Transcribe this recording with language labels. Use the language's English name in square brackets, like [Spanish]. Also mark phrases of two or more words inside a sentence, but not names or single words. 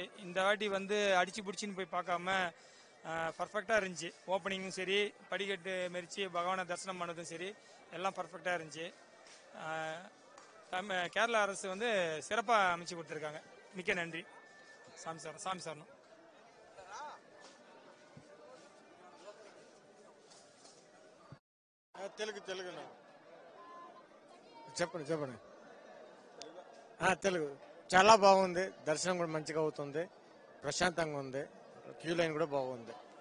[Tamil] இந்த வாட்டி வந்து அடிச்சு பிடிச்சின்னு போய் பார்க்காம பர்ஃபெக்டாக இருந்துச்சு. ஓப்பனிங்கும் சரி, படிக்கட்டு மெரிச்சு பகவானை தரிசனம் பண்ணதும் சரி, எல்லாம் பர்ஃபெக்டாக இருந்துச்சு. கேரளா அரசு வந்து சிறப்பாக அமைச்சு கொடுத்துருக்காங்க. மிக்க நன்றி. சாமி சாரணும். [Telugu] తెలుగు చెప్పండి. తెలుగు చాలా బాగుంది. దర్శనం కూడా మంచిగా అవుతుంది, ప్రశాంతంగా ఉంది, [English] queue line [Telugu] కూడా బాగుంది.